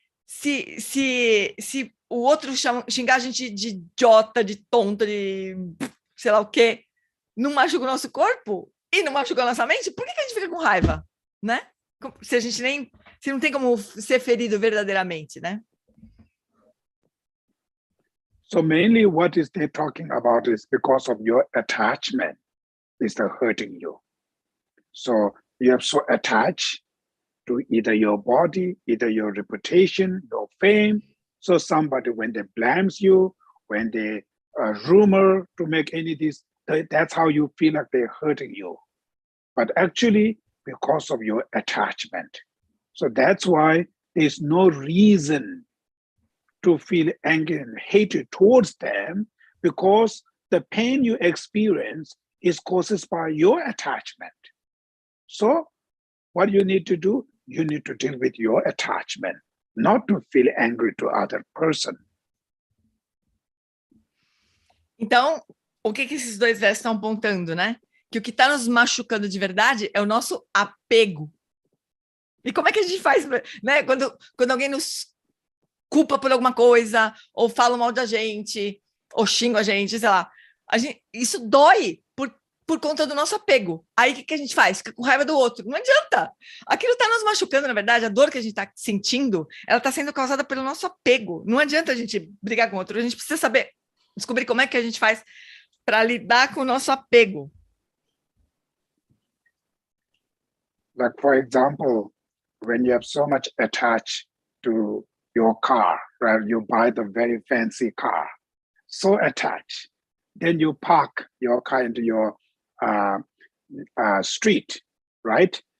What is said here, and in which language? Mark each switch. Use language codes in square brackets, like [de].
[pt] Se o outro xingar a gente de idiota, de tonta, de sei lá o quê, não machuca o nosso corpo e não machuca a nossa mente, por que a gente fica com raiva, né? Se não tem como ser ferido verdadeiramente, né? [en] So mainly what is they talking about is because of your attachment is the hurting you. So you are so attached to either your body, either your reputation, your fame. So somebody, when they blames you, when they rumor to make any of this, that's how you feel like they're hurting you. But actually, because of your attachment. So that's why there's no reason to feel anger and hatred towards them, because the pain you experience is caused by your attachment. So what you need to do, you need to deal with your attachment, not to feel angry to other person. [pt] Então, o que esses dois versos estão apontando, né? Que o que está nos machucando de verdade é o nosso apego. E como é que a gente faz, né? Quando alguém nos culpa por alguma coisa, ou fala mal da gente, ou xinga a gente, sei lá. Isso dói por conta do nosso apego. Aí o que a gente faz? Fica com raiva do outro. Não adianta. Aquilo está nos machucando, na verdade, a dor que a gente está sentindo, ela está sendo causada pelo nosso apego. Não adianta a gente brigar com o outro, a gente precisa descobrir como é que a gente faz para lidar com o nosso apego. [en] Like, for example, when you have so much attached to your car, right? You buy the very fancy car, so attached. Then you park your car into your street, right?